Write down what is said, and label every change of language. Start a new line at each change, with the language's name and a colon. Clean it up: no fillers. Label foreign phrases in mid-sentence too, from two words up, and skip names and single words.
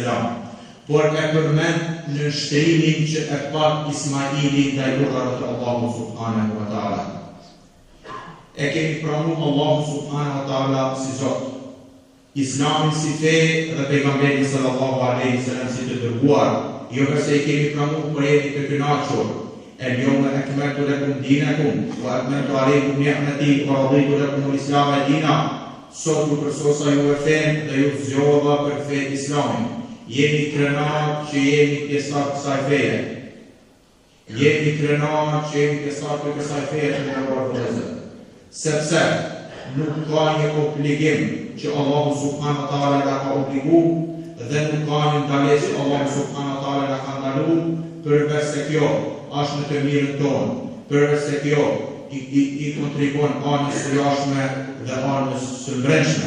Albanian: por e përmend në shtrimin që e pat Ismaili ndaj urdhrave të Allahut
Arabic: سبحانه وتعالى.
Albanian: E kemi pranuar Allahun
Arabic: سبحانه وتعالى
Albanian: si Zot, Islamin si fe dhe pejgamberin
Arabic: صلى الله عليه وسلم
Albanian: si të dërguar, jo përse i kemi pranuar por jemi të kënaqur.
Arabic: اليوم أكملت لكم دينكم وأتممت عليكم نعمتي ورضيت لكم الإسلام دينا.
Albanian: Sot ju përsosa ju e fen dhe ju zgjodha për fen Islamin. Jemi krenar që jemi pjesëtar të kësaj feje. Jemi krenar që jemi pjesëtar të kësaj feje të nderuar vëllezër. Sepse nuk ka një obligim që Allahu
Arabic: سبحانه وتعالى
Albanian: na ka obliguar dhe nuk ka një ndalesë që Allahu
Arabic: سبحانه وتعالى
Albanian: na ka ndaluar, përveç se kjo është në të mirën tonë, përveç se kjo i kontribon anës së jashtme dhe anës së brendshme.